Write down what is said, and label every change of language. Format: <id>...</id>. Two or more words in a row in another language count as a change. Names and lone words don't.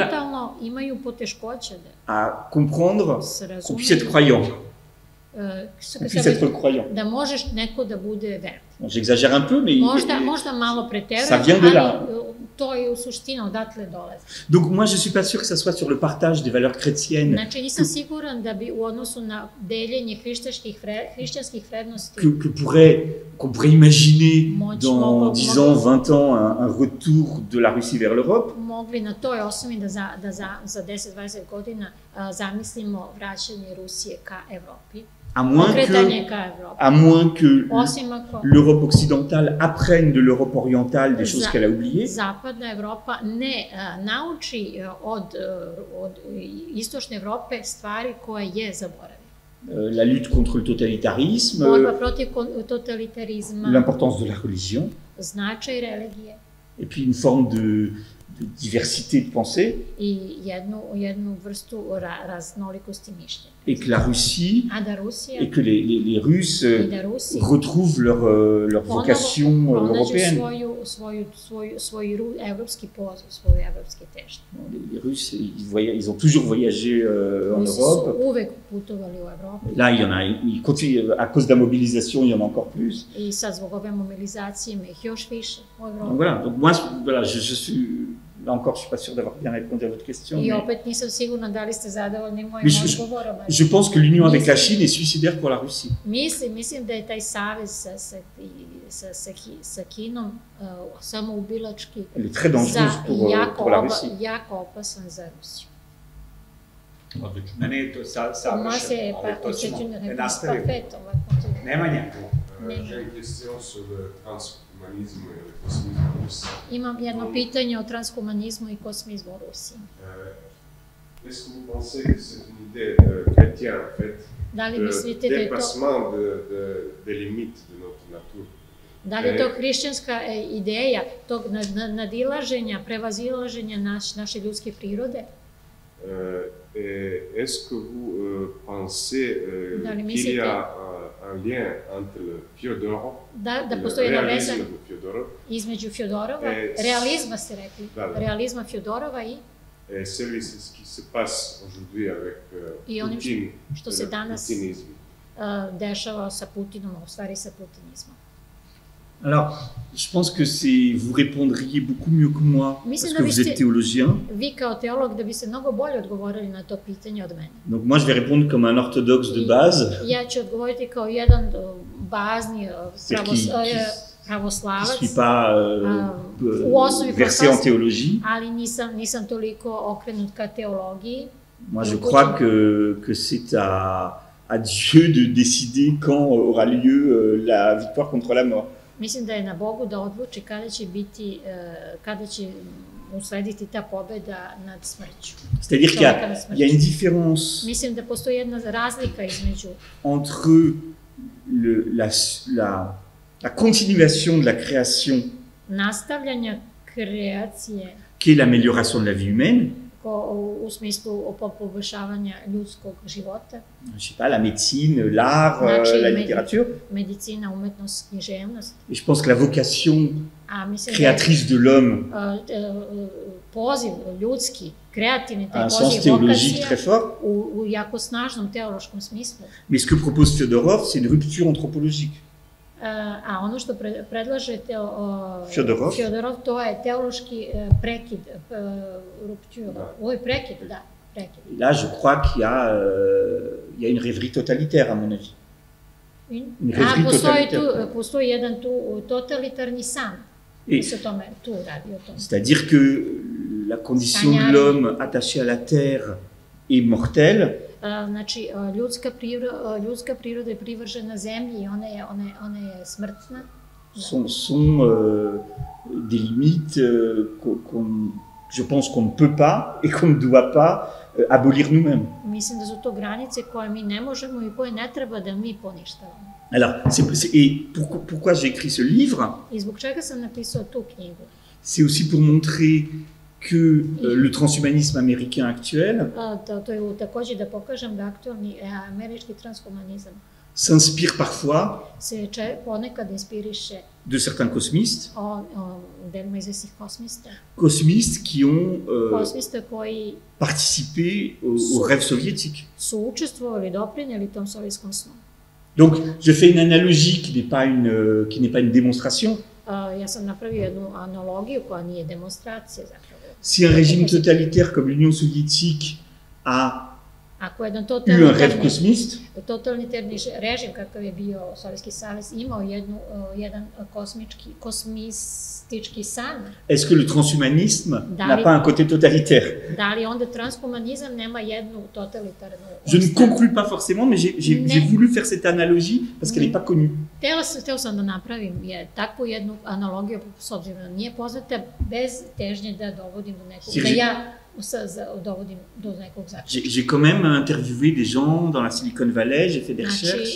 <sr>mentalno imaju poteškoće</sr> <fr>à comprendre qu'on puisse être croyant. Qu'on puisse être croyant.</fr> <sr>Da možeš neko da bude vernik.</sr> <fr>J'exagère un peu, mais</fr> <sr>možda malo preterujem,</sr> <fr>ça vient de là.</fr> <sr>To je u suštini odatle dolazi.</sr> <fr>Donc moi je suis pas sûr que ça soit sur le partage des valeurs chrétiennes.</fr> <sr>Znači nisam siguran da bi u odnosu na deljenje hrišćanskih vrednosti</sr> <fr>qu'on pourrait imaginer dans 10 ans, 20 ans un retour de la Russie vers l'Europe.</fr> <sr>Mogli na toj osnovi da za 10-20 godina zamislimo vraćanje Rusije ka Evropi.</sr> <fr>À moins que l'Europe occidentale apprenne de l'Europe orientale des choses qu'elle a oubliées.</fr> <sr>Zapadna Evropa ne nauči od istočne Evrope stvari koje je zaboravila.</sr> <fr>La lutte contre le totalitarisme, l'importance de la religion,</fr> <sr>značaj religije,</sr> <fr>et puis une forme de diversité de pensée,</fr> <sr>i jednu vrstu raznolikosti mišljenja.</sr> <fr>Et que la Russie, et que les Russes retrouvent leur vocation européenne. Les Russes, ils ont toujours voyagé en Europe. Là, il y en a, à cause de la mobilisation, il y en a encore plus. Donc voilà, donc moi, voilà, je suis... Là encore, je ne suis pas sûr d'avoir bien répondu à votre question. Je pense que l'union avec la Chine est suicidaire pour la Russie.</fr> <sr>Mislim da je taj savez sa Kinom samoubilački</sr> <fr>pour la Russie.</fr> <sr>Jako opasan za Rusiju. Odlično. Mene je to savršeno, ali to ćemo da nastavimo. Nemanja.</sr> <fr>J'ai une question sur le transhumanisme et le cosmisme russe.</fr> <sr>Imam jedno pitanje o transhumanizmu i kosmizmu u Rusiji.</sr> <fr>Est-ce que vous pensez que c'est une idée chrétienne, en fait, de dépassement des limites de notre nature?</fr> <sr>Da li je to hrišćanska ideja tog nadilaženja, prevazilaženja naše ljudske prirode?</sr> <fr>Est-ce que vous pensez qu'il y a un lien entre le Fyodorov, le réalisme de Fyodorov,</fr> <sr>između Fjodorova, realizma ste rekli, realizma Fjodorova i</sr> <fr>celui qui se passe aujourd'hui avec Putin,</fr> <sr>što se danas dešava sa Putinom, u stvari sa putinizmom.</sr> <fr>Alors, je pense que vous répondriez beaucoup mieux que moi,</fr> <sr>Mislim</sr> <fr>parce</fr> <sr>da</sr> <fr>que vous êtes théologien.</fr> <sr>Vi kao teolog da biste mnogo bolje odgovorili na to pitanje od mene.</sr> <fr>Donc moi, je vais répondre comme un orthodoxe de base,</fr> <sr>Ja ću odgovoriti kao jedan bazni</sr> <fr>qui</fr> <sr>pravoslavac,</sr> <fr>suis pas</fr> <sr>u osnovi</sr> <fr>versé en</fr> <sr>pravoslavlje,</sr> <fr>théologie.</fr> <sr>ali nisam toliko okrenut ka teologiji.</sr> <fr>Moi, je crois que c'est à Dieu de décider quand aura lieu la victoire contre la mort.</fr> <sr>Mislim da je na Bogu da odluči kada će uslediti ta pobeda nad smrću.</sr> <fr>C'est-à-dire qu'il y a une différence</fr> <sr>Mislim da postoji jedna razlika između</sr> <fr>entre la continuation de la création,</fr> <sr>nastavljanja kreacije</sr> <fr>qui est l'amélioration de la vie humaine,</fr> <sr>u smislu poboljšavanja ljudskog života,</sr> <fr>je sais pas, la médecine, l'art, la littérature.</fr> <sr>Medicina, umetnost, književnost.</sr> <fr>Et je pense que la vocation</fr> <sr>A mislim</sr> <fr>créatrice de l'homme</fr> <sr>poziv ljudski, kreativni,</sr> <fr>a</fr> <sr>taj</sr> <fr>un sens</fr> <sr>poziv</sr> <fr>théologique</fr> <sr>vokacija</sr> <fr>très fort.</fr> <sr>u jako snažnom teološkom smislu.</sr> <fr>Mais ce que propose Fyodorov, c'est une rupture anthropologique.</fr> <sr>A ono što predlaže Fyodorov, to je teološki prekid, rupture. Ovo je prekid, da, prekid.</sr> <fr>Et là, je crois qu'il y a une rêverie totalitaire, à mon avis. Une rêverie totalitaire.</fr> <sr>Postoji jedan tu totalitarni san.</sr> <fr>C'est-à-dire que la condition de l'homme attaché à la terre est mortelle.</fr> <sr>Znači, ljudska priroda je privržena zemlji i ona je smrtna.</sr> <fr>Sont des limites je pense qu'on ne peut pas et qu'on ne doit pas abolir nous-mêmes.</fr> <sr>Mislim da su to granice koje mi ne možemo i koje ne treba da mi poništavamo.</sr> <fr>Alors, et pourquoi j'ai écrit ce livre?</fr> <sr>I zbog čega sam napisao tu knjigu?</sr> <fr>C'est aussi pour montrer que le transhumanisme américain actuel</fr> <sr>to je takođe da pokažem da aktualni američki transhumanizam</sr> <fr>s'inspire parfois</fr> <sr>se ponekad inspiriše</sr> <fr>de certains cosmistes,</fr> <sr>delima izvesnih kosmista,</sr> <fr>cosmistes qui ont</fr> <sr>kosmista koji</sr> <fr>participé au rêve soviétique.</fr> <sr>Su učestvovali, doprinijeli tom sovjetskom snu.</sr> <fr>Donc, je fais une analogie qui n'est pas une démonstration.</fr> <sr>Ja sam napravio jednu analogiju koja nije demonstracija zapravo.</sr> <fr>Si un régime totalitaire comme l'Union soviétique a eu un rêve cosmiste,</fr> <sr>totalitarni režim kakav je bio Sovjetski savez imao jedan kosmistički san.</sr> <fr>Est-ce que le transhumanisme n'a pas un côté totalitaire?</fr> <sr>Da li onda transhumanizam nema jednu totalitarnu?</sr> <fr>Je ne conclus pas forcément, mais j'ai voulu faire cette analogie parce qu'elle n'est pas connue.</fr> <sr>Hteo sam da napravim takvu jednu analogiju s obzirom da nije poznata, bez težnje da dovodim do nekog, da ja dovodim do nekog zaključka.</sr> <fr>J'ai quand même interviewé des gens dans la Silicon Valley, j'ai fait des recherches.</fr>